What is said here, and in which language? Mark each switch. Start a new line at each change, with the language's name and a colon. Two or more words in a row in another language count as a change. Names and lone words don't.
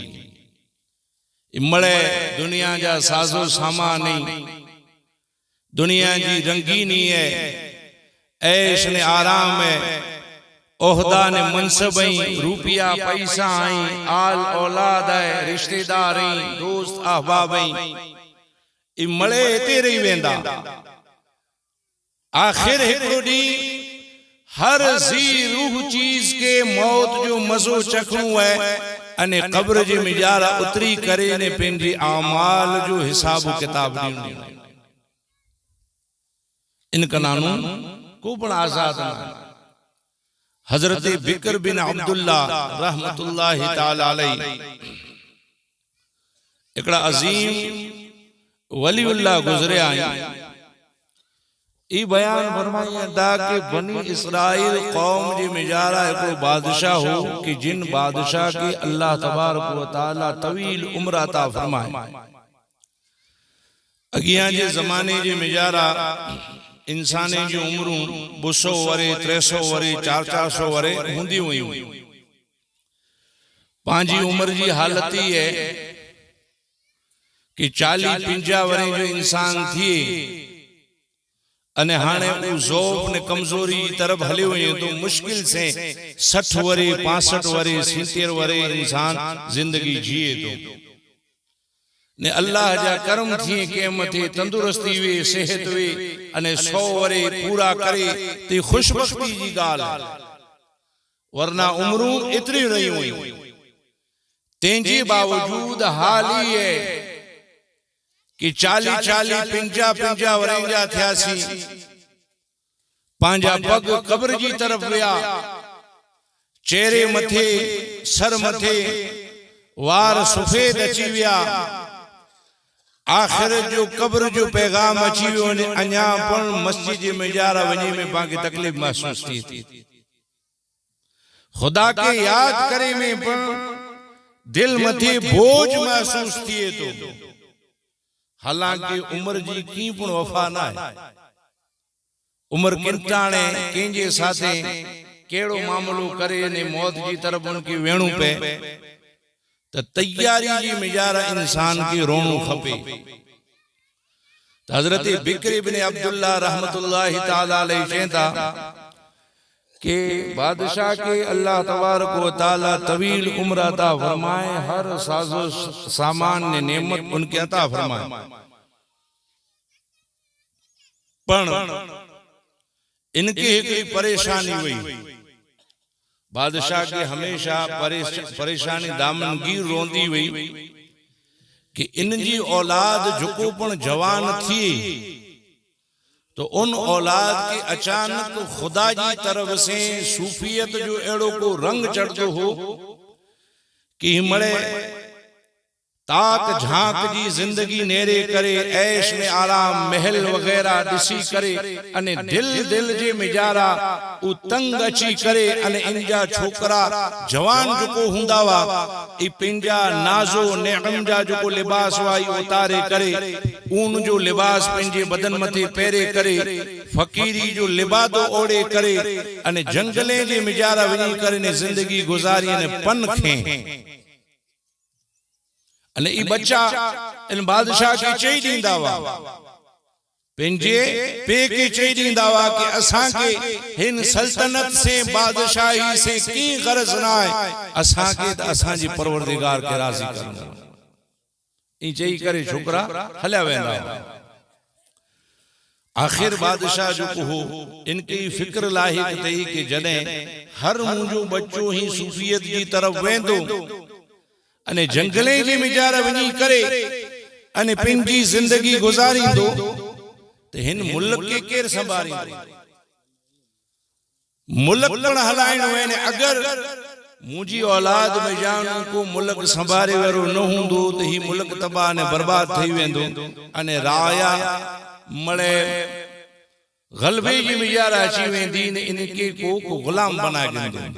Kachhi: मळे दुनिया जा साजो सामान दुनिया जी रंगीनी है, ऐश ने आराम है, ओहदा ने मनसब रुपया पैसा आल औलाद है, रिश्तेदार दोस्त अहबाब मळे हिते रही वेंदा। आखिर हिकड़ो ॾींहुं हर ज़ी रूह चीज के मौत जो मजो चखणो है अने कब्र जे मिजारा उतरी करे ने पंहिंजे आमाल जो हिसाब किताब ॾियणो। इन कनानू को पण आजाद न। हजरत बिकर बिन अब्दुल्ला
Arabic: رحمة الله تعالى عليه
Kachhi: एकड़ा अजीम वलीउल्लाह गुजरिया। ई बयान फरमाइए दा कि बनी इसराइल कौम जी मिजारा एको बादशाह हो कि जिन बादशाह की
Arabic: الله تبارك وتعالى
Kachhi: तवील उम्र अता फरमाए। अगियां जे जमाने जे मिजारा इंसाने जी उम्रूं 200 वरे 300 वरे 400 वरे हुंदी हुई। पांजी उम्र जी हालत ही है कि 40-50 वरे जो इंसान थी अने हाणे उ ज़ौफ़ ने कमजोरी तरफ हलियो वञे तो मुश्किल से 60 वरे 65 वरे 70 वरे इंसान जिंदगी जिए तो ने अल्लाह जा करम थिए के मथे तंदुरुस्ती वे सेहत वे अने 100 वरे पूरा करे ते खुशबख्ती जी गाल, वरना उम्रूं इतरी रही हुई। तेंजे बावजूद हाल ही है कि 40-50 वरेंजा थियासी, पांजा पग कब्र जी तरफ विया, चेहरे मथे सर मथे वार सफेद अची विया। आखिर जो कब्र जो पैगाम अची वियो ने अञा पण मस्जिद जे मिजारा वञे में पाके तकलीफ महसूस थी। खुदा के याद करे में पण दिल मथे बोझ महसूस थिए तो। हालांकि उम्र जी की पण वफा ना है। उम्र किंटाणे केंजे साथे केड़ो मामलो करे ने मौत जी तरफ उनकी वेणु पे तो तैयारी जी मिजारा इंसान की रोणू खपे। तो हजरत बिकर इब्न अब्दुल्ला
Arabic: رحمة الله تعالى عليه
Kachhi: कहता कि बादशाह के
Arabic: الله تبارك وتعالى
Kachhi: तवील उम्र अता फरमाए, हर साजो सामान ने नेमत उनके अता फरमाए, पण इनकी एक परेशानी हुई। बादशाह के हमेशा परेशानी दामनगीर रोंदी हुई कि इन जी औलाद जो पण जवान थी तो उन औलाद के अचानक खुदा जी तरफ से सूफियत जो एड़ो को रंग चढ़तो हो कि मड़े ताक झांक जी जिंदगी नेरे करे, ऐश में आराम महल वगैरह दिसी करे अने दिल दिल जे मिजारा उ तंग अची करे अने इनजा छोकरा जवान जो हुंदा वा ई पिंजा नाजो नेम जा जो लिबास वाई उतारे करे, ऊन जो लिबास पिंजे बदन मथे पेरे करे, फकीरी जो लिबादो ओड़े करे अने जंगले जे मिजारा वनी करे ने जिंदगी गुजारी अने पन खे अने ई बच्चा इन बादशाह के चई दींदा वा पिंजे पे के चई दींदा वा कि असा के हिन सल्तनत से बादशाही से की गरज ना है, असा के त असा जी परवरदिगार के राजी करना। ई चई करे छोकरा हल्या वेंदा। आखिर बादशाह जो हो इनकी फिक्र लाहिक तई कि जने हर मुंजो बच्चो ही सूफियत की तरफ वेंदो अने जंगले जी मिजारा वनी करे अने पिंजी जिंदगी गुजारींदो ते हिन मुल्क के केर संभालींदो। मुल्क पण हलाइणो है ने अगर मुजी औलाद में जान को मुल्क संभारे वारो न हुंदो तो ही मुल्क तबाह ने बर्बाद थई वेंदो अने राया मळे गलबे जी मिजारा अची वेंदी ने इनके को गुलाम बना गिंदो।